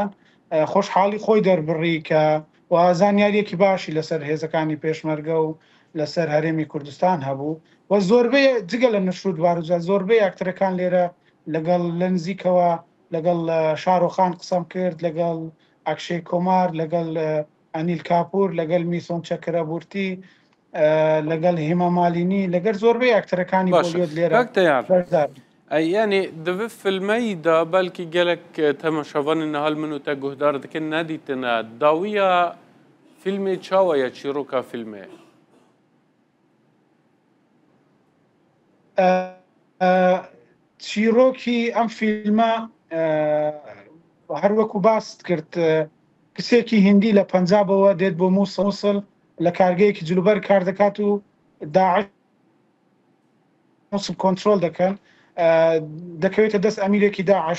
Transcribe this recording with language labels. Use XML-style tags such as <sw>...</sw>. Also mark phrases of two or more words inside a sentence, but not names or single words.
<ckb>خۆشحاڵی خۆی دەربڕی کە زانیاریەکی باشی لەسەر هێزەکانی پێشمەرگە و لەسەر هەرێمی کوردستان هەبوو و زۆربەی جگە لە نشرود باروجە زۆربەی ئاکتەرەکان لێرە لەگەڵ لە نزیکەوە لەگەڵ شارۆخان قسەم کرد، لەگەڵ ئەکشەی کۆمار، لەگەڵ ئەنیل کاپور، لەگەڵ میسۆن چەکرەبورتی، لەگەڵ هێما مالینی، لەگەر زۆربەی ئاکتەرەکانی بۆلیۆد لێرە.</ckb> <ku>یعنی divê filmeyî de belkî gelek temaşevanên nihal min û te guhdar dikin nedîtine dawiya filmê çawa ye çîroka filmê?</ku> <ckb>çîrokî ئەم فیلمە هەر وەکو باست کرد کچێکی هیندی لە پەنجابەوە دێت بۆ مووسڵ لە کارگەیەکی جلوبەر کار دەکات و داعش مووسڵ کۆنترۆل دەکەن، دەکەوێتە دەست ئەمیرێکی داعش.</ckb>